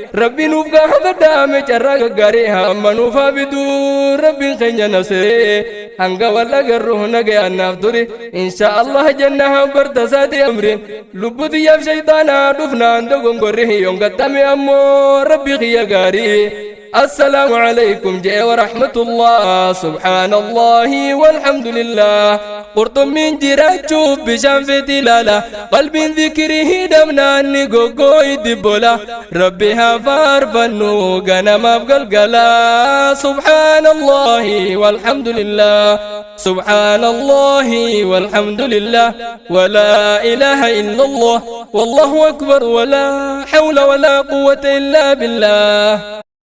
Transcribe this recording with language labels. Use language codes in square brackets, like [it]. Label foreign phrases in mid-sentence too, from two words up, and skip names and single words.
[om] Rabbi nuuf gaafadhaa mee carraa gaggaarii. Hamma nuuf haa biduu Rabbiin keenya na se'ee. Hanga wal agarru nagayaan naaf turi. [ar] إن شاء الله [om] janna haa barta saati amri. Lubbu tiyyaaf shaytaanaa dhufnaan dogongorri. Yoon gattame ammoo Rabbi kiyya gaarii. [ar] السلام عليكم جاء ورحمة الله. سبحان الله والحمد لله. [om] Qurxummiin jiraachuuf bishaan feeti ilaala. Qalbiin zikirii hidhamnaan ni goggoo'iti bola. Rabbi haa faarfannu ganamaaf galgala. [ar] سبحان الله والحمد لله. سبحان الله والحمد لله. ولا إله إلا الله. والله أكبر. ولا حول ولا قوة إلا بالله.